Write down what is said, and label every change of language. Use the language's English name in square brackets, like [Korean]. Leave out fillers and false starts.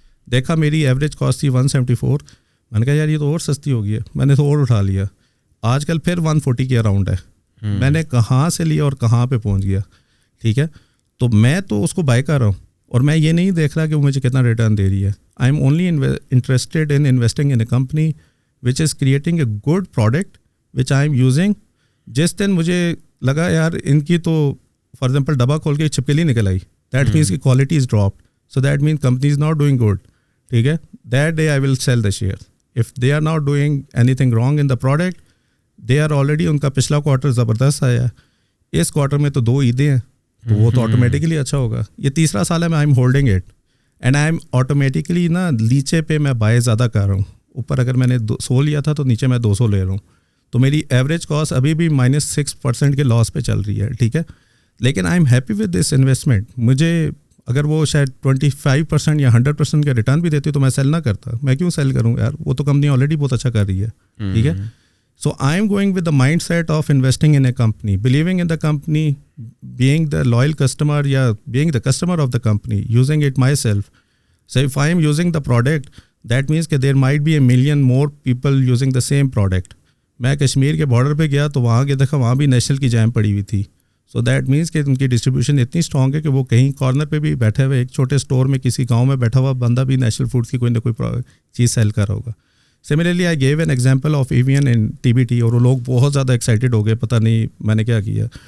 [Urdu] دیکھا میری average cost تھی 174, میں نے کہا یار یہ تو اور سستی ہو گئی ہے, میں نے تو اور اٹھا لیا. آج کل پھر 140 کے اراؤنڈ ہے. میں نے کہاں سے لیا اور کہاں پہ پہنچ گیا, ٹھیک ہے. تو میں تو اس کو بائی کر رہا ہوں اور میں یہ نہیں دیکھ رہا کہ وہ مجھے کتنا ریٹرن دے رہی ہے. [English] I am only interested in investing in a company which is creating a good product which I am using. [Urdu] جس دن مجھے لگا یار ان کی تو [English] for example [Urdu] ڈبہ کھول کے چھپکلی نکل آئی, [English] that means [Urdu] کی [English] quality is dropped, so that means company is not doing good, [Urdu] ٹھیک ہے. [English] That day I will sell the share. If they are not doing anything wrong in the product, they are already, [Urdu] ان کا پچھلا quarter زبردست آیا, اس quarter میں تو 2 عیدیں ہیں, تو وہ تو آٹومیٹکلی اچھا ہوگا. یہ تیسرا سال ہے میں [English] I am holding it and I am automatically [Urdu] نا نیچے پہ میں بائی زیادہ کر رہا ہوں. اوپر اگر میں نے 100 لیا تھا تو نیچے میں 200 لے رہا ہوں, تو میری ایوریج کاسٹ ابھی بھی -6% کے لاس پہ چل رہی ہے, ٹھیک ہے. لیکن [English] I am happy with this investment. [Urdu] مجھے اگر وہ شاید 25% یا 100% کا ریٹرن بھی دیتی تو میں سیل نہ کرتا. میں کیوں سیل کروں یار, وہ تو کمپنی آلریڈی بہت اچھا کر رہی ہے, ٹھیک ہے. [English] So I am going with the mindset of investing in a company, believing in the company, being the loyal customer, yeah, being the customer of the company, using it myself. So if I am using the product, that means that there might be a million more people using the same product. [Urdu] میں کشمیر کے border پہ گیا تو وہاں کے دیکھا وہاں بھی نیشنل کی جیم پڑی ہوئی تھی. [English] so that means [Urdu] کہ ان کی ڈسٹریبیوشن اتنی اسٹرانگ ہے کہ وہ کہیں کارنر پہ بھی بیٹھے ہوئے ایک چھوٹے اسٹور میں کسی گاؤں میں بیٹھا ہوا بندہ بھی نیشنل فوڈ کی کوئی نہ کوئی چیز سیل کر رہا ہوگا. [English] similarly I give an example of even in TBT, [Urdu] اور وہ لوگ بہت زیادہ ایکسائٹیڈ ہو گئے, پتہ نہیں میں نے کیا کیا.